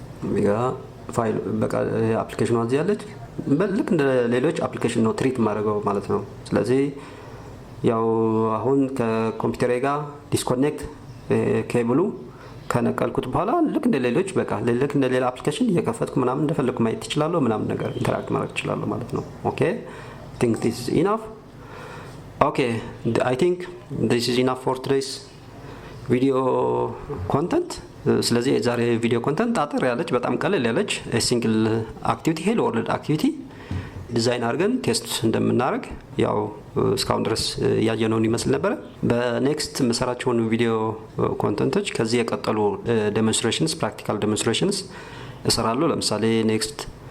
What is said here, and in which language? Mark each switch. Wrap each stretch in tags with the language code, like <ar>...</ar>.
<am>ሜጋ ፋይል በቃ አፕሊኬሽኑ እዚህ ያለች ልክ እንደ ሌሎች አፕሊኬሽን ነው ትሪት ማድረገው ማለት ነው። ስለዚህ ያው አሁን ከኮምፒውተሬ ጋር ዲስኮኔክት ኬብሉ ከነቀልኩት በኋላ ልክ እንደ ሌሎች በቃ ልክ እንደ ሌላ አፕሊኬሽን እየከፈትኩ ምናምን እንደፈለኩ ማየት ይችላል ምናምን ነገር ኢንተራክት ማድረግ ይችላል ማለት ነው። ኦኬ</am> <en>I think this is enough. Okay, I think this is enough for today's video content.</en> <am>ስለዚህ የዛሬ ቪዲዮ ኮንተንት አጠር ያለች በጣም ቀለል ያለች ሲንግል አክቲቪቲ ሄሎ ወርልድ አክቲቪቲ ዲዛይን አድርገን ቴስት እንደምናደርግ ያው እስካሁን ድረስ ያየነውን ይመስል ነበር። በኔክስት መሰራቸውን ቪዲዮ ኮንተንቶች ከዚህ የቀጠሉ ዴሞንስትሬሽንስ ፕራክቲካል ዴሞንስትሬሽንስ እሰራለሁ። ለምሳሌ ኔክስት</am>